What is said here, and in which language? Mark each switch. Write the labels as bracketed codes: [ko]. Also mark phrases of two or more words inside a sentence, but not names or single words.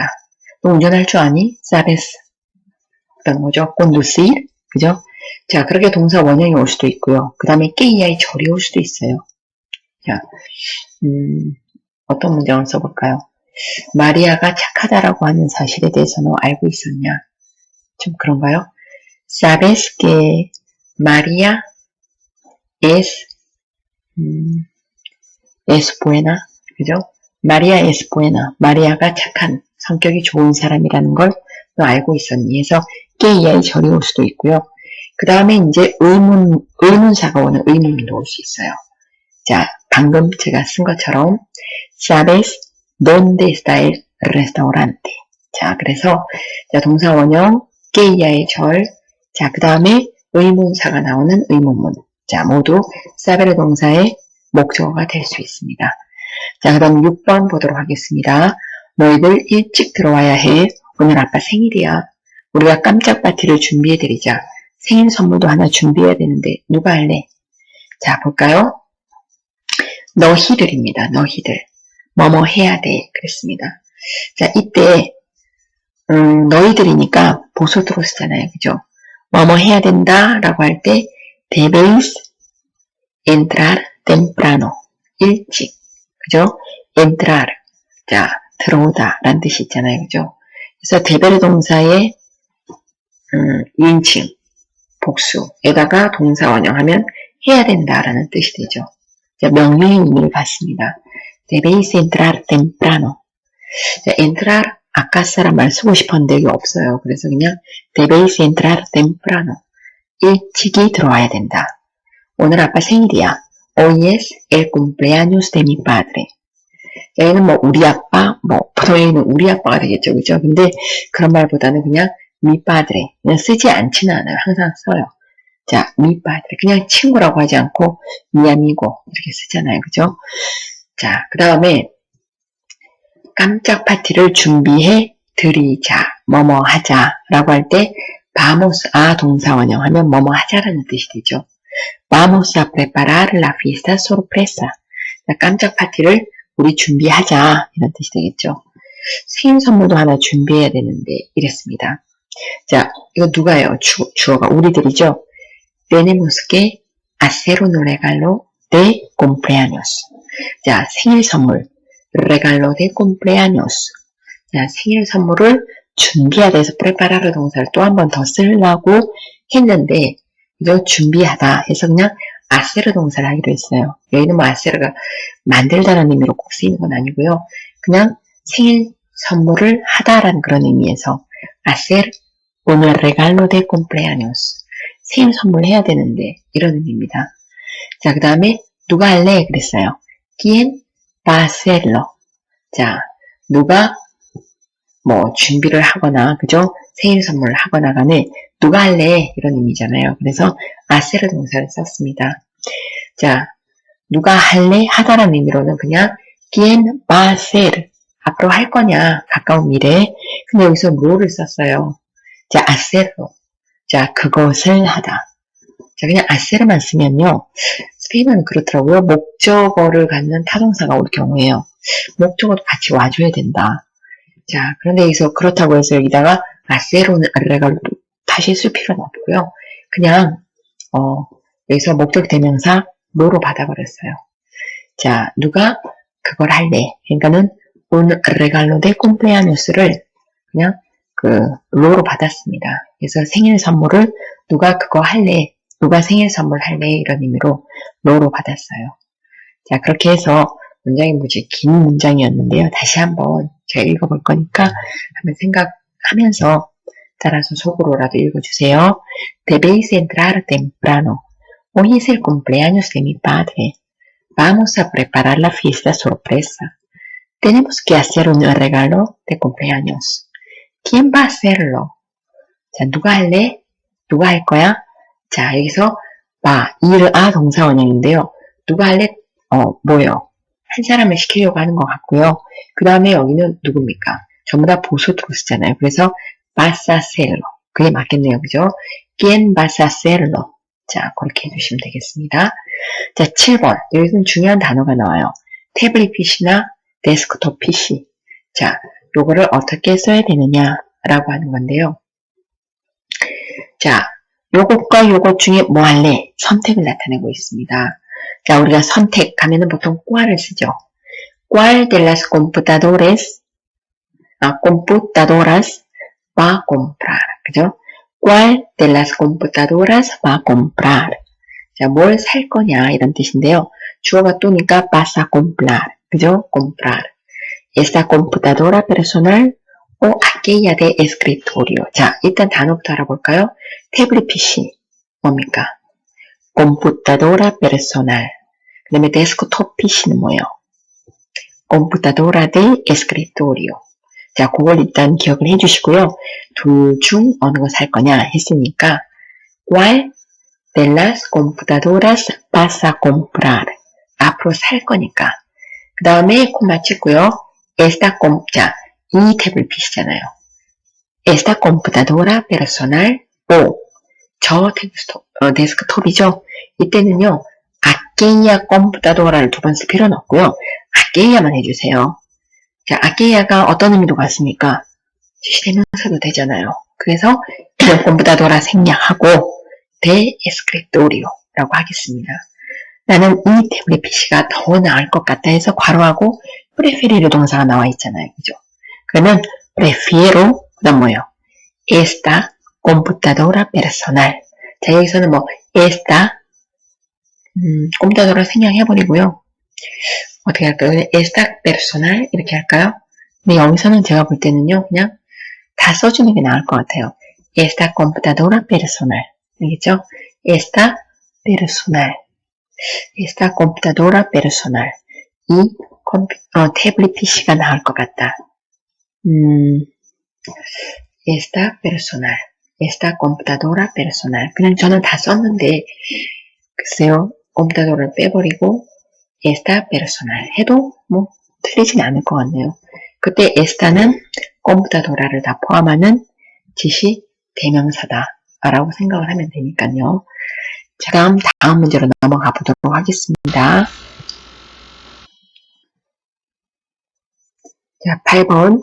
[ko] 너 운전할 줄 아니? 사베스. 그다음 뭐죠? conducir. 그죠? 자, 그렇게 동사 원형이 올 수도 있고요. 그 다음에 깨이아의 절이 올 수도 있어요. 자, 어떤 문장을 써볼까요? 마리아가 착하다라고 하는 사실에 대해서 너 알고 있었냐? 좀 그런가요? [es] Sabes que María es buena. 그죠? María es buena. [ko] 마리아가 착한, 성격이 좋은 사람이라는 걸 너 알고 있었니? 해서 깨이아의 절이 올 수도 있고요. 그 다음에 이제 의문사가 오는 의문문도 올 수 있어요. 자, 방금 제가 쓴 것처럼 [es] Sabes dónde está el restaurante. [ko] 자, 그래서 자, 동사 원형, 깨이아의 절, 자, 그 다음에 의문사가 나오는 의문문. 자, 모두 사베르 동사의 목적어가 될 수 있습니다. 자, 그 다음 6번 보도록 하겠습니다. 너희들 일찍 들어와야 해. 오늘 아빠 생일이야. 우리가 깜짝 파티를 준비해드리자. 생일 선물도 하나 준비해야 되는데 누가 할래? 자, 볼까요? 너희들입니다. 너희들. 뭐뭐 해야 돼. 그랬습니다. 자, 이때 너희들이니까 보소드로 쓰잖아요. 그죠? 뭐뭐 해야 된다 라고 할 때 [es] debéis entrar temprano. [ko] 일찍. 그죠? entrar. 자, 들어오다 라는 뜻이 있잖아요. 그죠? 그래서 데베르 동사의 2인칭 복수에다가 동사 원형하면 해야 된다라는 뜻이 되죠. 자, 명령의 의미를 받습니다. [es] debéis entrar temprano. [ko] 자, entrar 아까 사람 말 쓰고 싶었는데 여기 없어요. 그래서 그냥 [es] debéis entrar temprano. [ko] 일찍이 들어와야 된다. 오늘 아빠 생일이야. [es] Hoy es el cumpleaños de mi padre. [ko] 여기는 뭐 우리 아빠, 보통 여기는 우리 아빠가 되겠죠. 그죠? 근데 그런 말보다는 그냥 [es] mi padre. [ko] 그냥 쓰지 않지는 않아요. 항상 써요. 자, [es] mi padre. [ko] 그냥 친구라고 하지 않고 [es] mi amigo [ko] 이렇게 쓰잖아요. 그죠? 자, 그 다음에 깜짝 파티를 준비해 드리자. 뭐뭐 하자 라고 할 때 [es] vamos a [ko] 동사 원형 하면 뭐뭐 하자라는 뜻이 되죠. [es] Vamos a preparar la fiesta sorpresa. [ko] 자, 깜짝 파티를 우리 준비하자 이런 뜻이 되겠죠. 생일 선물도 하나 준비해야 되는데 이랬습니다. 자, 이거 누가요? 주어가 우리들이죠. [es] Tenemos que hacer un regalo de cumpleaños. [ko] 자, 생일 선물. [es] regalo de cumpleaños. [ko] 자, 생일 선물을 준비하다 해서 preparar을 동사를 또 한 번 더 쓰려고 했는데 이거 준비하다 해서 그냥 hacer 동사를 하기로 했어요. 여기는 뭐 hacer가 만들다라는 의미로 꼭 쓰이는 건 아니고요. 그냥 생일 선물을 하다라는 그런 의미에서 [es] hacer un regalo de cumpleaños. [ko] 생일 선물 해야 되는데 이런 의미입니다. 자, 그 다음에 누가 할래? 그랬어요. [es] ¿Quién va a hacerlo? [ko] 자, 누가 뭐 준비를 하거나 그죠? 생일 선물을 하거나 간에 누가 할래? 이런 의미잖아요. 그래서 hacer 동사를 썼습니다. 자, 누가 할래? 하다라는 의미로는 그냥 [es] ¿Quién va a hacer? [ko] 앞으로 할 거냐? 가까운 미래. 근데 여기서 뭐를 썼어요? 자, hacerlo. 자, 그것을 하다. 자, 그냥 hacer만 쓰면요. 스페인어는 그렇더라고요. 목적어를 갖는 타동사가 올 경우에요. 목적어도 같이 와줘야 된다. 자, 그런데 여기서 그렇다고 해서 여기다가 hacer은 regalo 다시 쓸 필요는 없고요. 그냥 여기서 목적 대명사 로로 받아버렸어요. 자, 누가 그걸 할래? 그러니까는 [es] un regalo de cumpleaños [ko] 를 그냥 로로 받았습니다. 그래서 생일 선물을 누가 그거 할래? 누가 생일 선물 할래? 이런 의미로 로로 받았어요. 자, 그렇게 해서 문장이 무지 긴 문장이었는데요. 다시 한번 제가 읽어볼 거니까 한번 생각하면서 따라서 속으로라도 읽어주세요. [es] Debéis entrar temprano. Hoy es el cumpleaños de mi padre. Vamos a preparar la fiesta sorpresa. Tenemos que hacer un regalo de cumpleaños. ¿Quién va a hacerlo? [ko] 자, 누가 할래? 누가 할 거야? 자, 여기서 동사 원형인데요. 누가 할래? 뭐요? 한 사람을 시키려고 하는 것 같고요. 그 다음에 여기는 누굽니까? 전부 다 보수투로 쓰잖아요. [es] 그래서 vas a hacerlo. [ko] 그게 맞겠네요. 그죠? [es] ¿Quién vas a hacerlo? [ko] 자, 그렇게 해주시면 되겠습니다. 자, 7번. 여기서는 중요한 단어가 나와요. 태블릿 PC나 데스크톱 PC. 자, 요거를 어떻게 써야 되느냐라고 하는 건데요. 자, 요것과 요것 중에 뭐 할래? 선택을 나타내고 있습니다. 자, 우리가 선택하면은 보통 cual을 쓰죠. [es] ¿Cuál de las computadoras va a comprar? [ko] 그죠? [es] ¿Cuál de las computadoras va a comprar? [ko] 자, 뭘 살 거냐 이런 뜻인데요. 주어가 또니까 [es] vas a comprar. 그죠? comprar. Esta computadora personal o aquella de escritorio. [ko] 자, 일단 단어부터 알아볼까요? 태블릿 PC. 뭡니까? [es] computadora personal. [ko] 그 다음에 데스크톱 PC는 뭐예요? [es] computadora de escritorio. [ko] 자, 그걸 일단 기억을 해주시고요. 둘 중 어느 거 살 거냐 했으니까 [es] ¿Cuál de las computadoras vas a comprar? [ko] 앞으로 살 거니까. 그 다음에 콤마 찍고요. 자, 이 태블릿 PC잖아요. [es] Esta computadora personal o [ko] 저 데스크톱이죠. 이때는요. [es] aquella computadora [ko] 를 두 번 쓸 필요는 없고요. aquella만 해주세요. 자, aquella가 어떤 의미도 같습니까? 시대명사도 되잖아요. 그래서 이런 computadora 생략하고 [es] de escritorio [ko] 라고 하겠습니다. 나는 이 태블릿 PC가 더 나을 것 같다 해서 괄호하고 preferir 동사가 나와 있잖아요. 그죠? 그러면 prefiero 그다음 뭐예요? [es] esta computadora personal. [ko] 자, 여기서는 뭐 [es] esta computadora [ko] 생략해버리고요. 어떻게 할까요? [es] esta personal [ko] 이렇게 할까요? 근데 여기서는 제가 볼 때는요. 그냥 다 써주는 게 나을 것 같아요. [es] esta computadora personal. 알겠죠? esta personal. esta computadora personal. [ko] 이 태블릿 PC가 나을 것 같다. [es] esta personal. esta computadora personal. [ko] 그냥 저는 다 썼는데 글쎄요. computadora를 빼버리고 [es] esta personal [ko] 해도 뭐 틀리진 않을 것 같네요. 그때 esta는 computadora를 다 포함하는 지시 대명사다 라고 생각을 하면 되니까요. 자, 다음 문제로 넘어가 보도록 하겠습니다. 자, 8번.